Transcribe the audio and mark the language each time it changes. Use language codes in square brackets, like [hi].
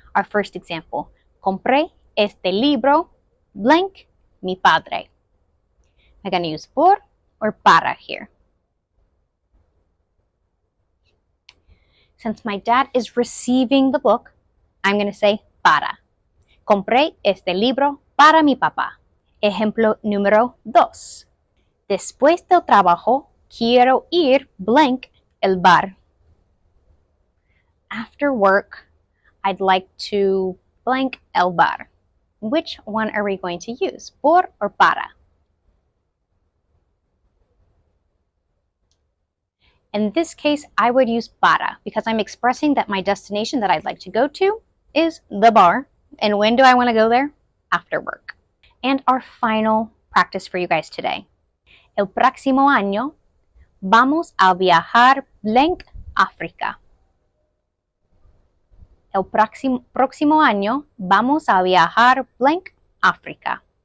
[en] Our first example, [es] compré este libro, blank, mi padre. [en] I'm going to use por or para here. Since my dad is receiving the book, I'm going to say para. [es] Compré este libro para mi papá. Ejemplo número 2. Después del trabajo, quiero ir blank el bar. [en] After work, I'd like to blank [es] el bar. [en] Which one are we going to use? Por or para? In this case, I would use para because I'm expressing that my destination that I'd like to go to is the bar. And when do I want to go there? After work. And our final practice for you guys today. [es] El próximo año vamos a viajar blank África. El próximo año vamos a viajar blank África.